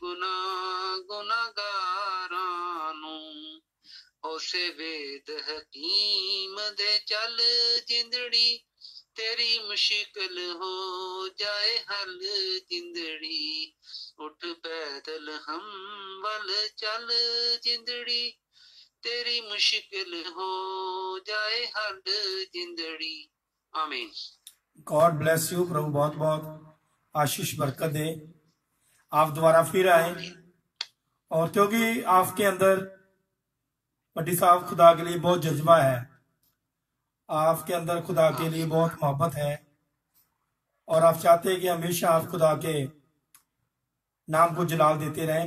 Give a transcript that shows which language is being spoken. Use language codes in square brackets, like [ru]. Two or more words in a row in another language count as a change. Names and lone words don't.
[pa] ਗੁਨਾਹਗਾਰਾਂ ਨੂੰ ਉਸੇ ਵੇਦ ਹਕੀਮ ਦੇ ਚੱਲ ਜਿੰਦੜੀ ਤੇਰੀ ਮੁਸ਼ਕਲ ਹੋ ਜਾਏ ਹੱਲ ਜਿੰਦੜੀ ਉੱਠ ਪੈਦਲ ਹਮ ਵੱਲ ਚੱਲ ਜਿੰਦੜੀ ਤੇਰੀ ਮੁਸ਼ਕਲ ਹੋ ਜਾਏ ਹੱਲ ਜਿੰਦੜੀ ਆਮੀਨ। [en] God bless you. [hi] प्रभु बहुत बहुत आशीष बरकत दे। आप दोबारा फिर आए और क्योंकि आपके अंदर पट्टी साहब खुदा के लिए बहुत जज्बा है, आपके अंदर खुदा के लिए बहुत मोहब्बत है और आप चाहते हैं कि हमेशा आप खुदा के नाम को जलाल देते रहें।